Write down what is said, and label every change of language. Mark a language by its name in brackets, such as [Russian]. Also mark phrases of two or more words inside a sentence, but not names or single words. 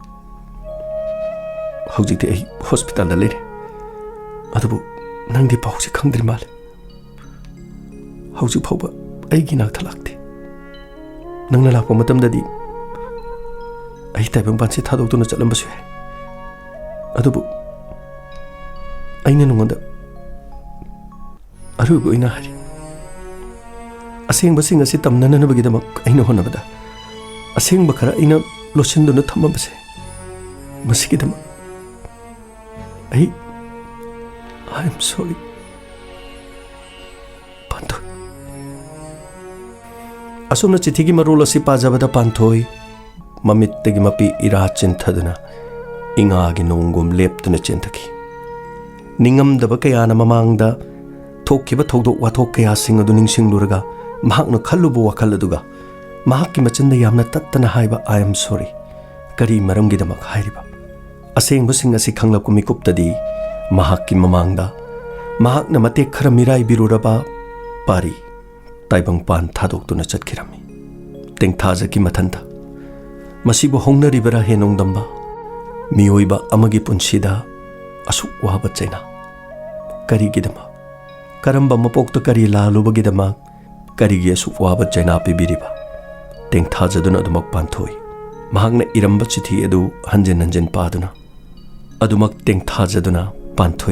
[Manipuri] ꯍꯧꯖꯤꯛꯇꯤ ꯑꯩ ꯍꯣꯁꯄꯤꯇꯥꯜꯗ ꯂꯩꯔꯦ ꯑꯗꯨꯕꯨ ꯅꯪꯗꯤ ꯄꯥꯎꯁꯦ ꯈꯪꯗ꯭ꯔꯤ ꯃꯥꯜꯂꯦ ꯍꯧꯖꯤꯛ ꯐꯥꯎꯕ ꯑꯩꯒꯤ ꯅꯥꯛꯇ ꯂꯥꯛꯇꯦ ꯅꯪꯅ ꯂꯥꯛꯄ ꯃꯇꯝꯗꯗꯤ ꯑꯩ ꯇꯥꯏꯕꯪꯄꯥꯟꯁꯦ ꯊꯥꯗꯣꯛꯇꯨꯅ ꯆꯠꯂꯝꯕꯁꯨ ꯌꯥꯏ ꯑꯗꯨꯕꯨ ꯑꯩꯅ ꯅꯉꯣꯟꯗ ꯑꯔꯣꯏꯕ ꯑꯣꯏꯅ ꯍꯥꯏꯔꯤ ꯑꯁꯦꯡꯕꯁꯤꯡ ꯑꯁꯤ ꯇꯝꯅꯅꯕꯒꯤꯗꯃꯛ ꯑꯩꯅ ꯍꯣꯠꯅꯕꯗ ꯑꯁꯦꯡꯕ ꯈꯔ ꯑꯩꯅ ꯂꯣꯠꯁꯤꯟꯗꯨꯅ ꯊꯝꯃꯕꯁꯦ ꯃꯁꯤꯒꯤꯗꯃꯛ [English] I am sorry. [Manipuri] Panthoi. Asumna chithigi marol asi pajabada Panthoi. Mamittagi mapi ira chinthaduna. Ingagi nongum leptuna chinthaki. Ningam daba kayana mamangda thokkiba thodok wathok kaya singadu ningsingluraga mahakna khallubu wakhaladuga mahakki machinda yamna tattana haiba [English] I am sorry. [Manipuri] Kari maramgidamak hairiba. Asengba asi khanglapku mikuptadi mahakki mamangda mahakna matek khara mirai biruraba pari taibangpan thadoktuna chatkirami tengthajaki mathanta masibu hongnaribara henongdamba miyoiba amagi punsida asuk waba chaina karigidama karamba mapokta kari lalubagidama karigi asuk waba chaina pibiriba tengthajaduna adumak Panthoi mahakna iramba chithi edu hanjen hanjen paduna adumak tengthajaduna Panthoi